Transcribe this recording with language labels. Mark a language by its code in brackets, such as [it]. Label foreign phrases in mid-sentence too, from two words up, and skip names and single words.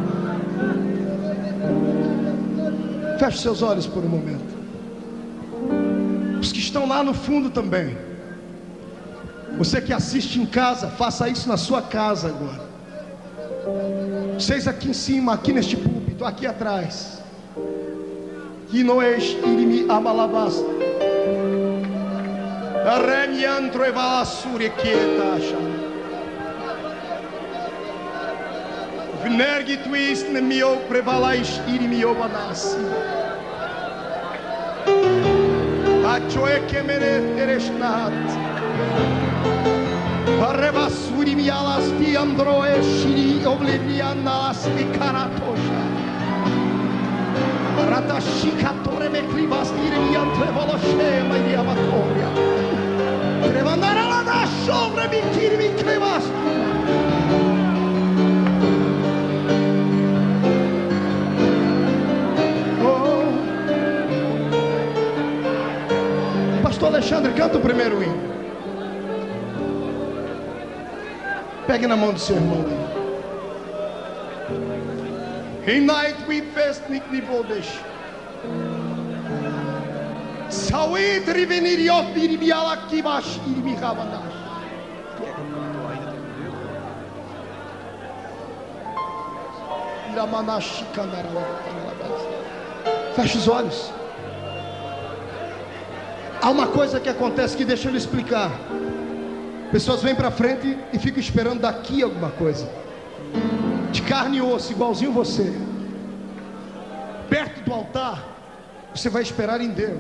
[pt] Feche seus olhos por um momento. Os que estão lá no fundo também. Você que assiste em casa, faça isso na sua casa agora. Vocês aqui em cima, aqui neste púlpito, aqui atrás. Inoesh irimi amalabas. Arremiantro evalasure quietacha. Vnergi twist nemio prevalaish irimi obanasi. Achoe kemere ereshnat. Arrebasuri mialas di androe shiri oblivianas di karatosha. Ratashikatore me klibas diri antre voloshe ma di amatoria. Trevandara la da sobre mi kiri mi klibas. Pastor Alexandre, canta o primeiro hino. Pegue na mão do seu irmão aí. In night we fest niknibodesh. Sawit rivenir yofir bialakibash irmihavanas. Iramanash kandarala. Feche os olhos. Há uma coisa que acontece que deixa eu lhe explicar. Pessoas vêm para frente e ficam esperando daqui alguma coisa. De carne e osso, igualzinho você. Perto do altar, você vai esperar em Deus.